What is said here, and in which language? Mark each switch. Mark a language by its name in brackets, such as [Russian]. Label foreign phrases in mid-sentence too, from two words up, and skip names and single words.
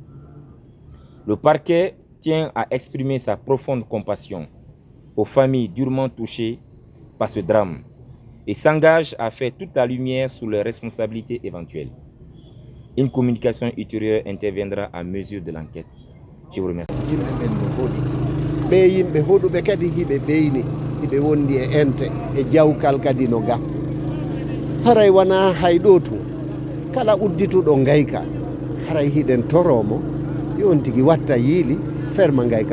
[French] Le parquet tient à exprimer sa profonde compassion aux familles durement touchées par ce drame et s'engage à faire toute la lumière sur les responsabilités éventuelles. Une communication ultérieure interviendra à mesure de l'enquête. Je vous remercie. [Fula] Ɓe yimɓe hoɗuɓe kadi hiɓe ɓeyni hiɓe wondi e ente e jawkal kadi no ga haray wona hay ɗo tun kala uddituɗo ngayka haray hiɗen toromo yon tigui watta yiili ferma ngayka